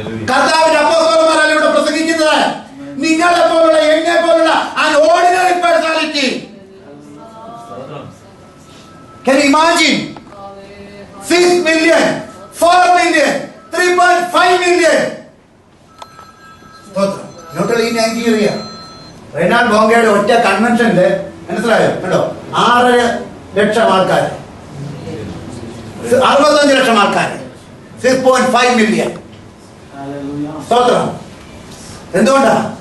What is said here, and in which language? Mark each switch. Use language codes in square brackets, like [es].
[ml] കർത്താവിന്റെ അപ്പോസ്തലന്മാരല്ല ഇവിടെ നിങ്ങളെ പോലുള്ള എന്നെ പോലുള്ള [en] an ordinary personality. Can you imagine? 6 million, 4 million, 3.5 million. Not only in Nigeria. [ml] Reinhard ബോങ്കയുടെ ഒറ്റ കൺവെൻഷനില് മനസ്സിലായോ കേട്ടോ 6 ലക്ഷം ആൾക്കാർ, 65 ലക്ഷം ആൾക്കാർ, 6.5 മില്യൺ. സ്തോത്രം. എന്തുകൊണ്ടാ?